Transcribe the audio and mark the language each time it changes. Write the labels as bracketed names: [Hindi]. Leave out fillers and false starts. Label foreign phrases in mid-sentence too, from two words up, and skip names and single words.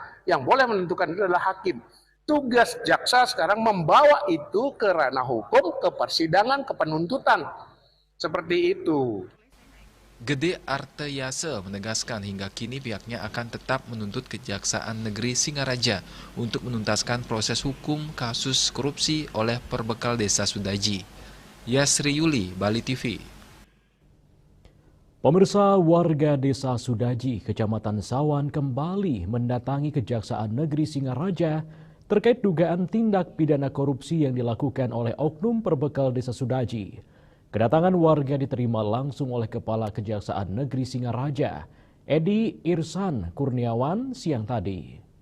[Indonesian] Yang boleh menentukan itu adalah hakim. Tugas jaksa sekarang membawa itu ke ranah hukum, ke persidangan, ke penuntutan. Seperti itu. Gede Artayase menegaskan hingga kini pihaknya akan tetap menuntut Kejaksaan Negeri Singaraja untuk menuntaskan proses hukum kasus korupsi oleh perbekal desa Sudaji. Yasri Yuli, Bali TV. Pemirsa, warga desa Sudaji, Kecamatan Sawan kembali mendatangi Kejaksaan Negeri Singaraja terkait dugaan tindak pidana korupsi yang dilakukan oleh oknum perbekal Desa Sudaji. Kedatangan warga diterima langsung oleh Kepala Kejaksaan Negeri Singaraja, Edi Irsan Kurniawan, siang tadi.